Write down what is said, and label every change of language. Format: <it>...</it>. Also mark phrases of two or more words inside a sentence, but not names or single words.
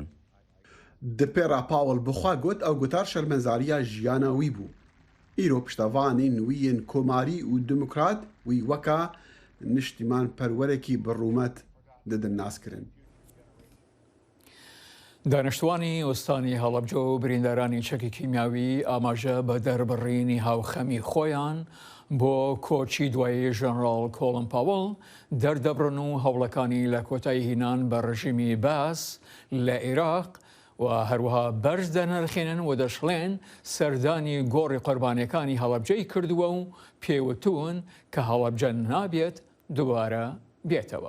<ku>Di pêra Powell bixwe got ew gotar şermezariya jiyana wî bû. Îro piştevanên wî yên komarî û demokrat wî weka niştîman perwerekî bi rûmet didin naskirin.</ku> <ckb>دانیشتوانی ئۆستانی هەڵەبجە و بریندارانی چەکی کیمیاوی ئاماژە بە دەربڕینی هاوخەمی خۆیان بۆ کۆچی دوایی ژەنەڕاڵ کۆڵن پاوەڵ دەردەبڕن و هەوڵەکانی لە کۆتایی هینان بە ڕژیمی باس لە عێراق و هەروەها بەرز دەنرخێنن و دەشڵێن سەردانی گۆڕی قوربانیەکانی هەڵەبجەی کردووە و پێوتون کە هەڵەبجە نابێت دووبارە بێتەوە.</ckb>